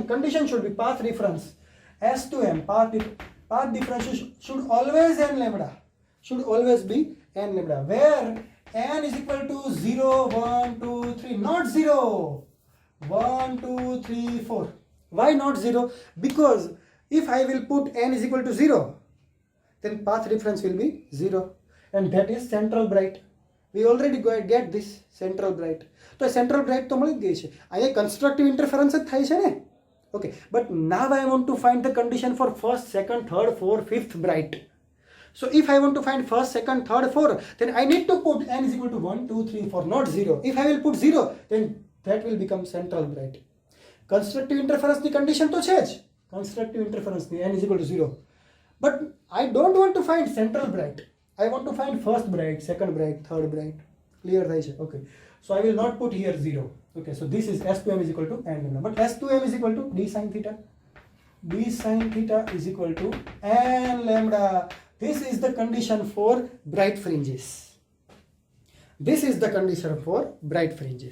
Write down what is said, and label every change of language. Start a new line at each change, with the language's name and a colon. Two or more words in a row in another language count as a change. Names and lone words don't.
English: Condition should be path difference. S2M, path difference should always n lambda, should always be n lambda, where n is equal to 0, 1, 2, 3, not 0, 1, 2, 3, 4. Why not 0? Because if I will put n is equal to 0, then path difference will be 0, and that is central bright. We already get this central bright.
Gujarati: તો
English: central bright
Gujarati: તો મળી જ ગઈ છે. અહીંયા
English: constructive interference
Gujarati: જ થાય છે ને.
English: Okay, but now I want to find the condition for first, second, third, fourth, fifth bright. So if I want to find first, second, third, fourth, then I need to put n is equal to 1, 2, 3, 4, not 0. If I will put 0, then that will become central bright. Constructive interference the condition to change. Constructive interference the n is equal to 0. But I don't want to find central bright. I want to find first bright, second bright, third bright.
Gujarati: Clear થાય છે?
English: Okay. So I will not put here 0. Okay. So this is S2m is equal to n lambda. But S2m is equal to D sin theta. D sin theta is equal to n lambda. This is the condition for bright fringes. This is the condition for bright fringes.